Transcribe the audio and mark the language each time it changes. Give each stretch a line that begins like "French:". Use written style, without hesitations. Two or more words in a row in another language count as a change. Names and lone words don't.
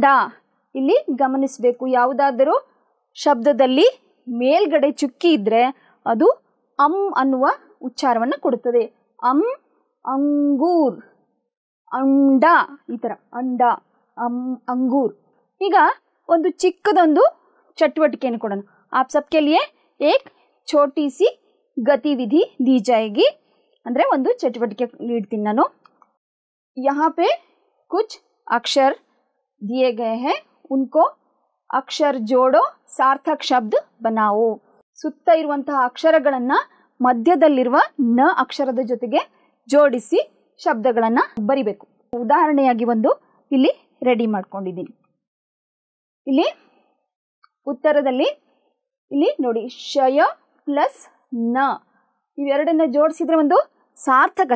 Kannada: ಇಲ್ಲಿ ಗಮನಿಸಬೇಕು, ಯಾವುದಾದರೂ ಶಬ್ದದಲ್ಲಿ ಮೇಲ್ಗಡೆ ಚುಕ್ಕಿ ಇದ್ದರೆ ಅದು ಅನ್ನುವ ಉಚ್ಚಾರವನ್ನು ಕೊಡುತ್ತದೆ.
Hindi: अंगूर, अंडा,
Kannada: ಈ ಥರ
Hindi: अंडा, अंगूर.
Kannada: ಈಗ ಒಂದು ಚಿಕ್ಕದೊಂದು ಚಟುವಟಿಕೆಯನ್ನು ಕೊಡೋಣ.
Hindi: आप सबके लिए एक छोटी सी गतिविधि दी जाएगी.
Kannada: ಅಂದರೆ ಒಂದು ಚಟುವಟಿಕೆ ನೀಡ್ತೀನಿ ನಾನು.
Hindi: यहाँ पे कुछ अक्षर दिए गए हैं, उनको अक्षर जोड़ो, सार्थक शब्द बनाओ.
Kannada: ಸುತ್ತ ಇರುವಂತಹ ಅಕ್ಷರಗಳನ್ನು ಮಧ್ಯದಲ್ಲಿರುವ ನ ಅಕ್ಷರದ ಜೊತೆಗೆ ಜೋಡಿಸಿ ಶಬ್ದಗಳನ್ನು ಬರಿಬೇಕು. ಉದಾಹರಣೆಯಾಗಿ ಒಂದು ಇಲ್ಲಿ ರೆಡಿ ಮಾಡ್ಕೊಂಡಿದ್ದೀನಿ. ಇಲ್ಲಿ ಉತ್ತರದಲ್ಲಿ ಇಲ್ಲಿ ನೋಡಿ, ಶಯ ಪ್ಲಸ್ ನ, ಇವೆರಡನ್ನ ಜೋಡಿಸಿದ್ರೆ ಒಂದು ಸಾರ್ಥಕ.